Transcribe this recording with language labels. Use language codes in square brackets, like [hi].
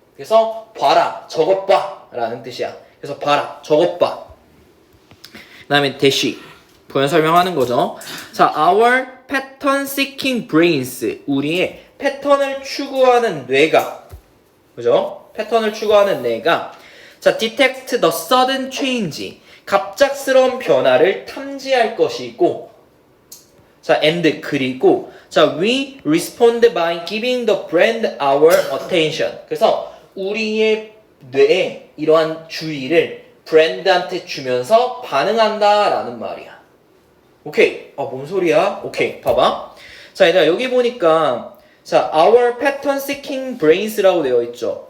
[ko] 그래서 봐라, 저것 봐 라는 뜻이야. 그래서 봐라, 저것 봐. 그 다음에 대시 부연 설명하는 거죠. 자, [en] our pattern seeking brains, [ko] 우리의 패턴을 추구하는 뇌가, 그죠? 패턴을 추구하는 뇌가 자, [en] detect the sudden change, [ko] 갑작스러운 변화를 탐지할 것이고, 자, [en] and [ko] 그리고 자, [en] we respond by giving the brand our attention. [ko] 그래서 우리의 뇌에 이러한 주의를 브랜드한테 주면서 반응한다라는 말이야. 오케이. 아, 뭔 소리야? 오케이. 봐봐. 자, 얘들아, 여기 보니까 자, [en] our pattern seeking brains [ko] 라고 되어 있죠.